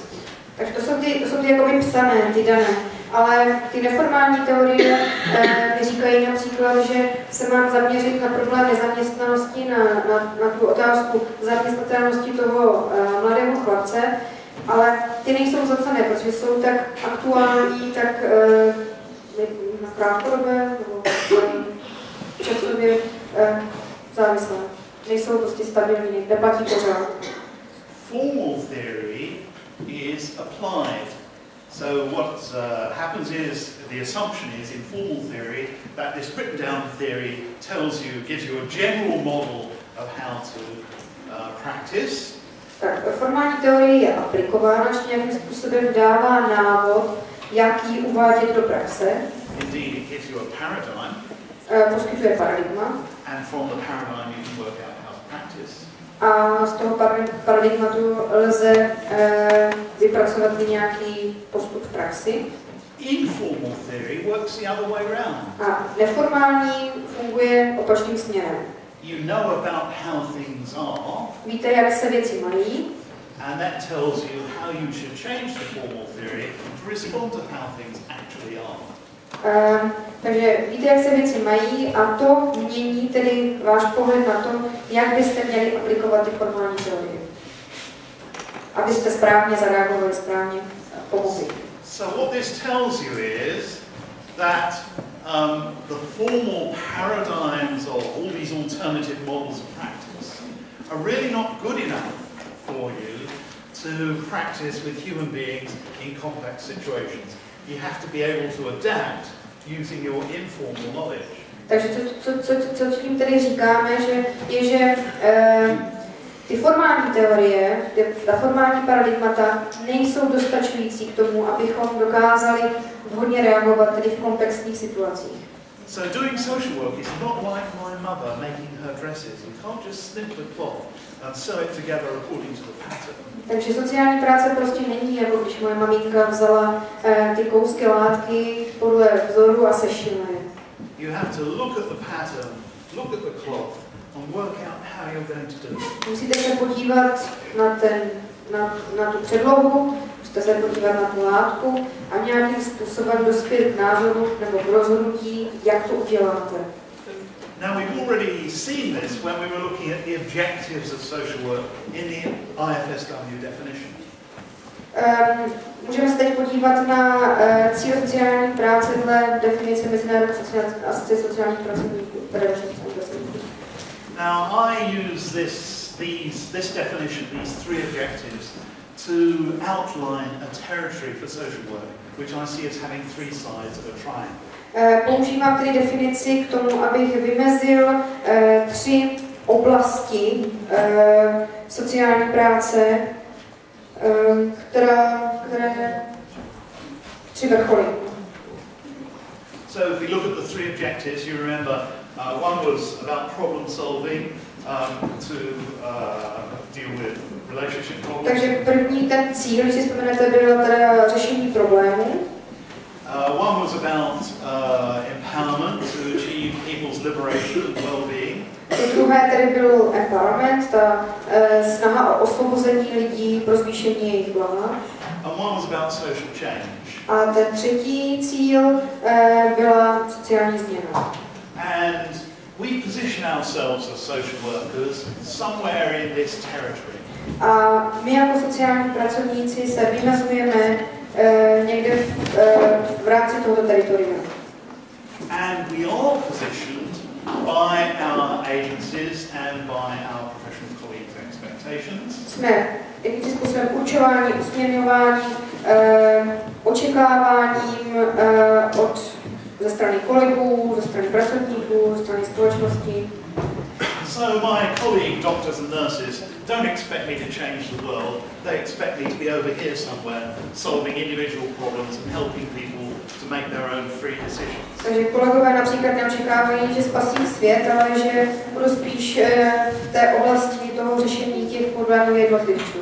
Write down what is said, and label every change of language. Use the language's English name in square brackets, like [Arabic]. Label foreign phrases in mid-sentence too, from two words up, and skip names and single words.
[Czech] Takže to jsou ty jakoby psané, ty dané. Ale ty neformální teorie říkají například, že se mám zaměřit na problém nezaměstnanosti, na tu otázku zaměstnatelnosti toho mladého chlapce, ale ty nejsou zapsané, protože jsou tak aktuální, tak na krátkodobé nebo časově závislé. Nejsou prostě stabilní, neplatí pořád. [English] Formal theory is applied. So what happens is, the assumption is in formal theory that this written down theory gives you a general model of how to practice. [Czech] Tak formální teorie je aplikována, či nějakým způsobem dává návod, jak ji uvádět do praxe. [English] Indeed, it gives you a paradigm. [Czech] Poskytuje paradigma. [English] And from the paradigm you can work out how to practice. [Czech] A z toho paradigmatu lze vypracovat nějaký postup v praxi. [English] Informal theory works the other way around. [Czech] A neformální funguje opačným směrem. [English] You know about how things are. [Czech] Víte, jak se věci mají. [English] And that tells you how you should change the formal theory to respond to how things actually are. [Czech] Takže víte, jak se věci mají a to mění tedy váš pohled na to, jak byste měli aplikovat ty formální teorie. Abyste správně zareagovali, správně pomohli. [English] So what this tells you is that the formal paradigms or all these alternative models of practice are really not good enough for you to practice with human beings in complex situations. You have to be able to adapt using your informal knowledge. [Czech] Takže co tím tedy říkáme, že ty formální teorie, ta formální paradigmata nejsou dostačující k tomu, abychom dokázali vhodně reagovat tedy v komplexních situacích. [English] So doing social work is not like my mother making her dresses. You can't just snip the cloth and sew it together according to the pattern. [Czech] Takže sociální práce prostě není jako když moje maminka vzala ty kousky látky podle vzoru a sešila je. [English] You have to look at the pattern, look at the cloth and work out how you're going to do it. [Czech] Musíte se podívat na tu předlohu, musíte se podívat na tu látku a nějakým způsobem dospět k názoru nebo k rozhodnutí, jak to uděláte. [English] Now we've already seen this when we were looking at the objectives of social work in the IFSW definition. [Czech] Můžeme se teď podívat na cíl sociální práce dle definice Mezinárodní asociace sociálních pracovníků. [English] Now I use this definition, these three objectives, to outline a territory for social work, which I see as having three sides of a triangle. [Czech] Používám tedy definici k tomu, abych vymezil tři oblasti sociální práce, které tři vrcholy. [English] So if we look at the three objectives, you remember one was about problem solving to deal with relationship problems. [Czech] Takže první ten cíl, když si vzpomenete, bylo teda řešení problémů. [English] One was about empowerment to achieve people's liberation and well-being. [Czech] Druhé tedy byl empowerment, ta snaha o osvobození lidí pro zvýšení jejich blaha. [English] And one was about social change. [Czech] A ten třetí cíl byla sociální změna. [English] And we position ourselves as social workers somewhere in this territory. [Czech] A my jako sociální pracovníci se vymezujeme někde v rámci tohoto teritoria. [English] And we are positioned by our agencies and by our professional colleagues' expectations. [Czech] Jsme jakým způsobem určováni, usměrňováni očekáváním ze strany kolegů, ze strany pracovníků, ze strany společnosti. [English] So my colleague doctors and nurses don't expect me to change the world. They expect me to be over here somewhere, solving individual problems and helping people to make their own free decisions. [Czech] Takže kolegové například neočekávají, že spasí svět, ale že budou spíš v té oblasti toho řešení těch problémů jednotlivců.